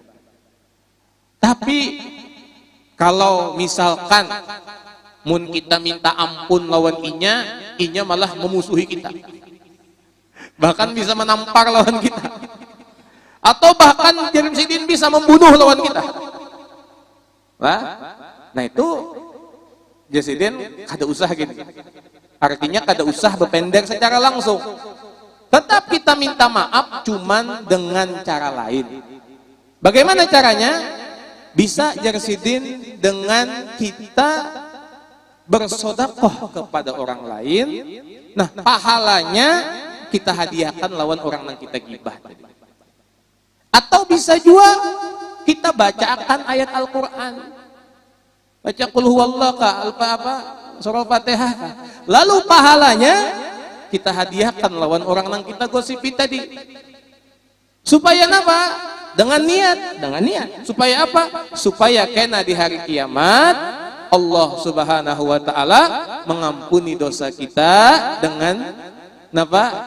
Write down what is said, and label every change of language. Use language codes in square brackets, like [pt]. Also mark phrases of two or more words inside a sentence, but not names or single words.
[id] Tapi kalau misalkan mun kita minta ampun [bjn] lawan inya [id] malah memusuhi kita. Bahkan bisa menampar lawan kita. Atau bahkan Jarsidin bisa membunuh lawan kita. Nah itu Jarsidin [bjn] kada usah [id] gini. Artinya [bjn] kada usah [id] berpendek secara langsung. Tetap kita minta maaf cuman dengan cara lain. Bagaimana caranya? Bisa Jarsidin dengan kita bersodakoh kepada orang lain. Nah pahalanya kita hadiahkan lawan orang yang kita gibah. Atau bisa juga kita bacakan ayat Al-Quran. Baca [ar] قل هو الله [id] apa surah Fatihah. Lalu pahalanya kita hadiahkan lawan orang yang kita gosipi tadi. Supaya apa? Dengan niat. Supaya apa? Supaya kena di hari kiamat Allah [ar] سبحانه وتعالى [id] mengampuni dosa kita dengan napa?